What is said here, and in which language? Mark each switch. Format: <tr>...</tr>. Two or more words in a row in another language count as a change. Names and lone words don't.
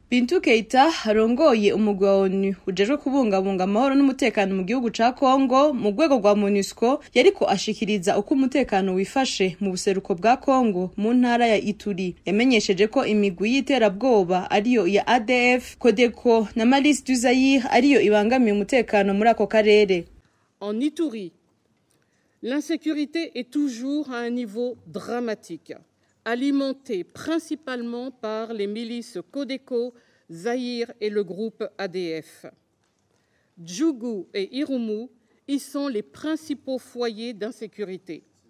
<rn>Bintou Keita arongoye umugwi wa ONU ujejwe kubungabunga amahoro n'umutekano mu gihugu ca Kongo mu rwego rwa MONUSCO yariko ashikiriza uko umutekano wifashe mu buseruko bwa Kongo mu ntara ya Ituri. Yamenyesheje ko imigwi y'iterabwoba ariyo ya ADF, Codeco na Milice du Zaïre ariyo ibangamiye umutekano muri ako karere.</rn> <fr>En Ituri, l'insécurité est toujours à un niveau dramatique, alimentée principalement par les milices Codeco, Zaïre et le groupe ADF. Djougou et Irumu y sont les principaux foyers d'insécurité.</fr>